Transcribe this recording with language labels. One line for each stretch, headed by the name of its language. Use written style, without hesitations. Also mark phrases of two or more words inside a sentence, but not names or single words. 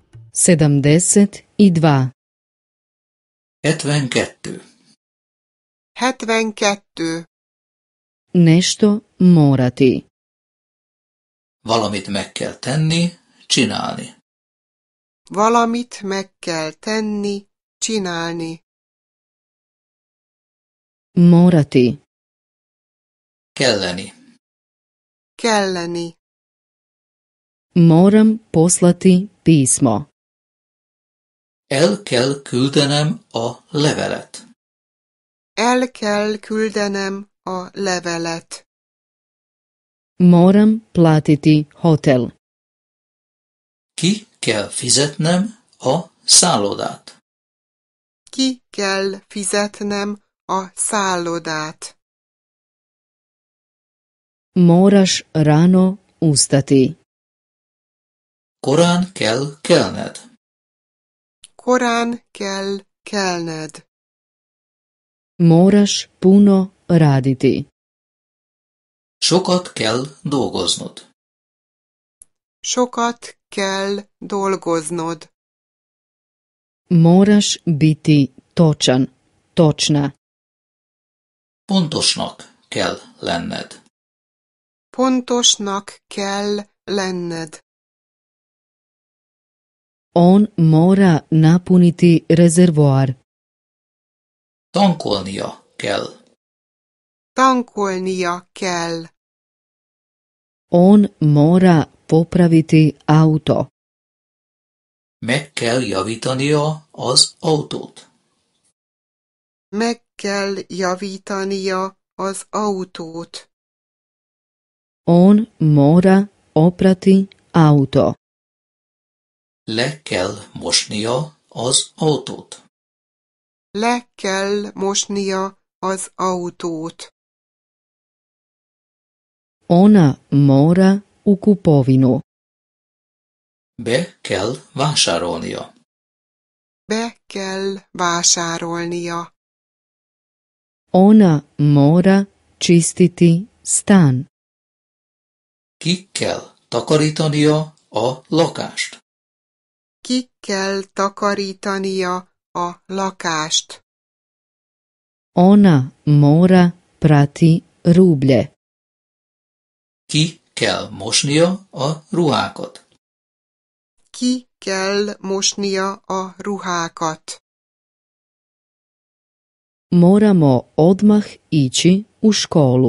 Croatian: 72. 72. 72. Nešto morati.
Hungarian: Valamit meg kell tenni, csinálni. Valamit meg kell tenni, csinálni.
Croatian: Morati.
Hungarian: Kelleni. Kelleni.
Croatian: Moram poslati pismo.
Hungarian: El kell küldenem a levelet. El kell küldenem a levelet.
Croatian: Moram platiti hotel.
Hungarian: Ki kell fizetnem a szállodát. Ki kell fizetnem a szállodát.
Croatian: Moraš rano ustati.
Hungarian: Korán kell kelned. Korán kell kelned.
Croatian: Moraš puno raditi.
Hungarian: Sokat kell dolgoznod. Sokat kell dolgoznod.
Croatian: Moraš biti točan, točna.
Hungarian: Pontosnak kell lenned. Pontosnak kell lenned.
Croatian: On mora napuniti rezervoar.
Hungarian: Tankolnia kell. Tankolnia kell.
Croatian: On mora popraviti auto.
Hungarian: Meg kell javítania az autót. Meg kell javítania az autót.
Croatian: On mora oprati auto.
Hungarian: Le kell mosnia az autót. Le kell mosnia az autót.
Croatian: Ona mora u kupovinu.
Hungarian: Be kell vásárolnia. Be kell vásárolnia.
Croatian: Ona mora čistiti stan.
Hungarian: Ki kell takarítania a lakást. Ki kell takarítania a lakást.
Croatian: Ona mora prati rublje.
Hungarian: Ki kell mosnia a ruhákat. Ki kell mosnia a ruhákat.
Croatian: Moramo odmah ići u školu.